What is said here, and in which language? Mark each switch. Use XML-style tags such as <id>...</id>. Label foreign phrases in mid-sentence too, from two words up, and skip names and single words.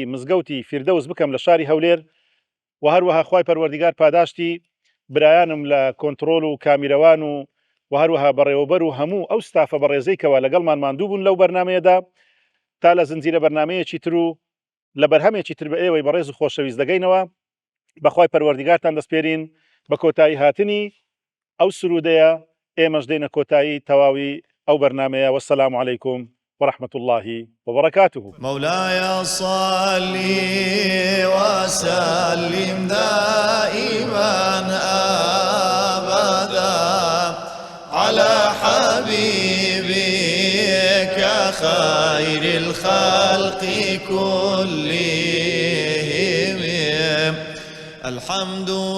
<ckb>مزگەوتی فیردەوس بکەم لە شاری هەولێر و هەروەها خوای پەروەردیگار پاداشتی برایانم لە کۆنتڕۆل و کامیرەوان و هەروەها بەڕێوەبەر و هەموو ئەو ستافە بەڕێزەیکەوە لەگەڵمان ماندوو بوون لەو بەرنامەیەدا تا لە زنجیرە بەرنامەیەکی تر و لە بەرهەمێکی تر بە ئێوەی بەڕێز و خۆشەویست دەگەینەوە بەخوای پەروەردیگارتان دەسپێرین بە کۆتایی هاتنی ئەو سرودەیە ئێمەش دێنە کۆتایی تەواوی ئەو بەرنامەیە</ckb> <ar>وەسەلام عەلەیکوم ورحمة الله وبركاته. مولاي صل وسلم دائما أبدا على حبيبك خير الخلق كلهم الحمد</ar>